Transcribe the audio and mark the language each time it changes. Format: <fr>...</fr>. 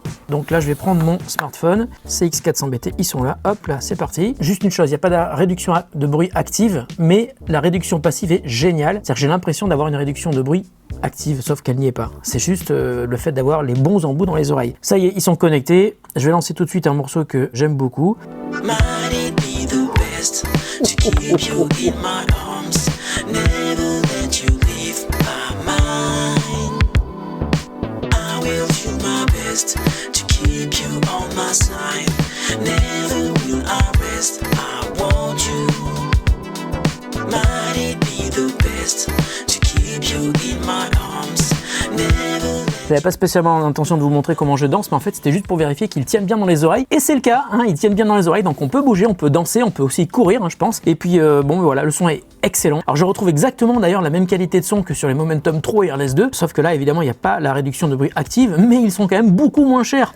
<fr>Donc là je vais prendre mon smartphone, CX400BT, ils sont là, hop là c'est parti. Juste une chose, il n'y a pas de réduction de bruit active, mais la réduction passive est géniale, c'est-à-dire que j'ai l'impression d'avoir une réduction de bruit active, sauf qu'elle n'y est pas. C'est juste le fait d'avoir les bons embouts dans les oreilles. Ça y est, ils sont connectés, je vais lancer tout de suite un morceau que j'aime beaucoup.</fr> <en>To keep you in my arms, never let you leave my mind. I will do my best to keep you on my side. Never will I rest. I want you. Might it be the best to keep you in my arms. Never.</en> <fr>J'avais pas spécialement l'intention de vous montrer comment je danse, mais en fait c'était juste pour vérifier qu'ils tiennent bien dans les oreilles, et c'est le cas, ils tiennent bien dans les oreilles, donc on peut bouger, on peut danser, on peut aussi courir je pense, et puis voilà, le son est excellent. Alors je retrouve exactement d'ailleurs la même qualité de son que sur les Momentum True Wireless 2, sauf que là évidemment il n'y a pas la réduction de bruit active, mais ils sont quand même beaucoup moins chers.</fr>